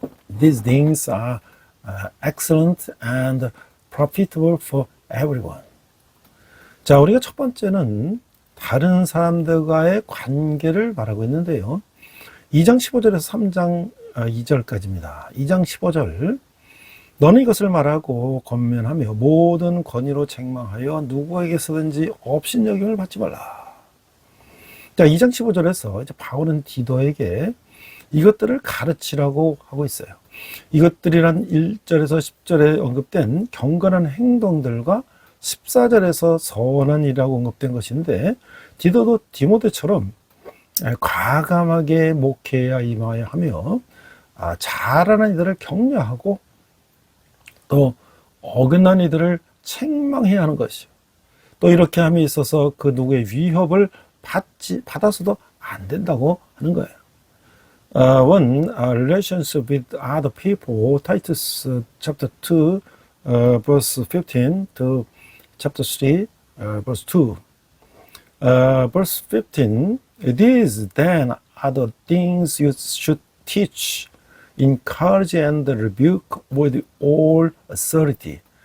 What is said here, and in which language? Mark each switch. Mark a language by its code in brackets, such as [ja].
[en] These things are excellent and profitable for everyone. [ko] 자, 우리가 첫 번째는 다른 사람들과의 관계를 말하고 있는데요. 2장 15절에서 3장 2절까지입니다. 2장 15절 너는 이것을 말하고 권면하며 모든 권위로 책망하여 누구에게서든지 업신여김을 받지 말라. 자, 2장 15절에서 이제 바울은 디도에게 이것들을 가르치라고 하고 있어요. 이것들이란 1절에서 10절에 언급된 경건한 행동들과 14절에서 선한 일이라고 언급된 것인데 디도도 디모데처럼 과감하게 목회에 임하여 하며 잘하는 이들을 격려하고 또 어긋난 이들을 책망해야 하는 것이요. 또 이렇게 함에 있어서 그 누구의 위협을 받아서도 안 된다고 하는 거예요. [en] Relationship with other people, Titus chapter 2, verse 15 to chapter 3, verse 2. Verse 15, these then are the things you should teach, encourage and rebuke with all authority.